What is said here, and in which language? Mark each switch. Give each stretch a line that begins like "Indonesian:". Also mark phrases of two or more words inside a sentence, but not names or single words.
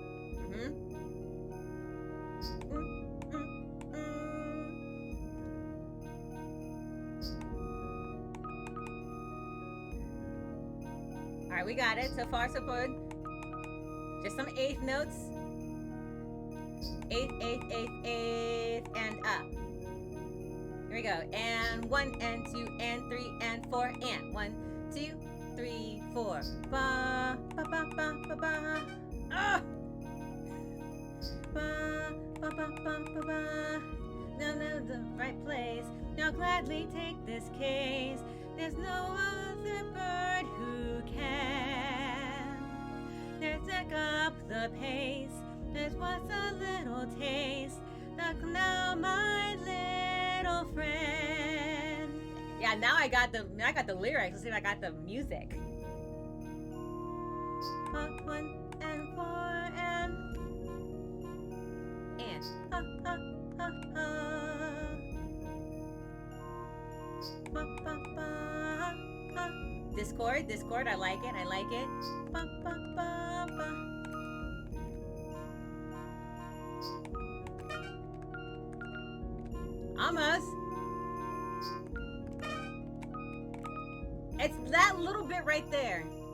English: All right, we got it. So far, so good. Just some 8th notes. 8th, 8th, 8th, 8th, and up. Here we go. And 1, and 2, and 3, and 4, and 1, 2, 3, 4. Ba, ba, ba, ba, ba, ba. Ah! Ba, ba, ba, ba, ba, ba. Now, the right place. Now gladly take this case. There's no other bird who can. Let's take up the pace. There's what's a little taste. Look now, my little friend. Yeah, now I got the lyrics. Let's see if I got the music. 1 and 4 and ha ha ha ha. Ba, ba, ba, ha. Discord, I like it, Ba, ba, ba, ba. Almost. It's that little bit right there.